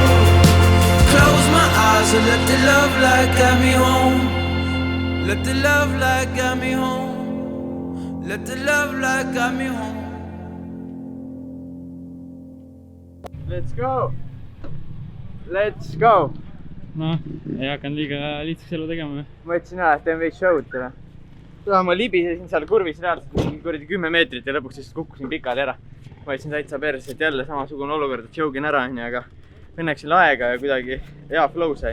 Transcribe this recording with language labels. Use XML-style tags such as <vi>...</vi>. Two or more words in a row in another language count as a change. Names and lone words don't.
<en>Close my eyes and let the love light guide me home. Let the love light guide me home. Let the love light guide me home. Let's go! Let's go!</en> <et>noh, ei hakanud liiga lihtsaks elu tegema. Ma ütlesin et teen veits show'd täna. Ma libisesin seal kurvis reaalselt mingi kuradi 10 meetrit ja lõpuks lihtsalt kukkusin pikali ära. Ma ütlesin täitsa perse, et jälle samasugune olukord, et joogin ära, aga õnneks oli aega ja kuidagi hea flow sai.</et>